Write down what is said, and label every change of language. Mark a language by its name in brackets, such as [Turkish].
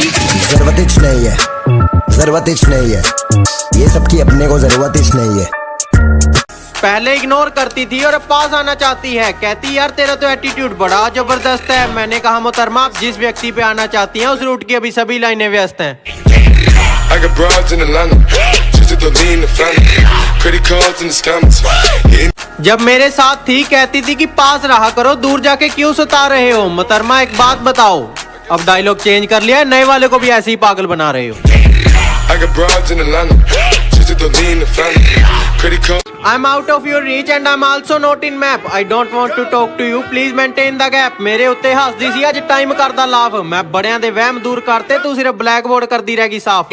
[Hindi] जरूरत ही नहीं है, जरूरत ही नहीं है। ये सब की अपने को जरूरत ही नहीं है। पहले इग्नोर करती थी और अब पास आना चाहती है। कहती यार तेरा तो एटीट्यूड बड़ा जबरदस्त है। मैंने कहा मोहतरमा आप जिस व्यक्ति पे आना चाहती हैं उस रूट की अभी सभी लाइनें व्यस्त हैं। [English] I got broads in Atlanta, just to lean the family, credit cards and the scammers. Hitting [Hindi] जब मेरे साथ थी कहती थी कि पास रहा करो, दूर जाके क्यों सता रहे हो? मोहतरमा एक बात बताओ, अब डायलॉग चेंज कर लिया है, नए वाले को भी ऐसे ही पागल बना रहे हो। [English] I got broads in Atlanta, just to lean in the family. Credit card. I'm out of your reach and I'm also not in map. I don't want to talk to you. Please maintain the gap. [Punjabi] ਮੇਰੇ ਉੱਤੇ ਹੱਸਦੀ ਸੀ ਅੱਜ time ਕਰਦਾ laugh. ਮੈਂ ਬੜਿਆਂ ਦੇ ਵਹਿਮ ਦੂਰ ਕਰਤੇ, ਤੂੰ ਸਿਰਫ ਬਲੈਕ ਬੋਰਡ ਕਰਦੀ ਰਹਿ ਗਈ ਸਾਫ਼।